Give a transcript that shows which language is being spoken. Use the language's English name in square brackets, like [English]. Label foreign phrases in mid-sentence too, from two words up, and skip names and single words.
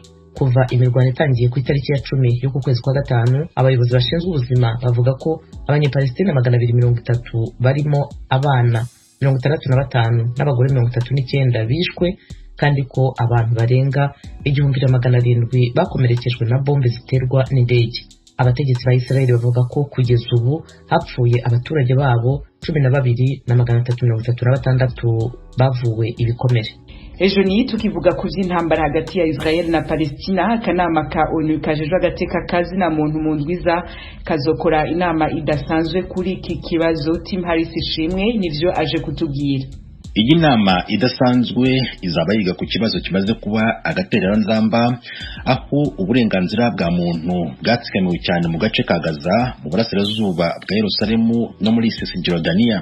[Kinyarwanda] Kuva imirwano itangiye ku itariki ya 10 y'uku kwezi kwa gatanu, abayobozi bashinzwe ubuzima bavuga ko abanyepalestina 230 barimo abana 65 n'abagore 39 bishwe kandi ko abantu barenga 1700 bakomerekejwe na bombe ziterwa n'indege. Abategetsi ba Israel bavuga ko kugeza ubu hapfuye abaturage babo 12,336 bavuwe ibikomere. [Rundi] Ejo ni tukivuga ku by'intambara hagati ya Israel na Palestina, akanama ka ONU kajejwe agateka kazi na muntu mu ndwiza kazokora inama idasanzwe kuri iki kibazo. Tim Harris ishimwe nivyo aje kutubwira. [Kinyarwanda] Iyi nama idasanzwe izaba yiga ku kibazo kimaze kuba agatereranzamba aho uburenganzira bwa muntu bwatsikamiwe cyane mu gace ka Gaza mu burasirazuba bwa Yerusalemu no muri Cisjordania.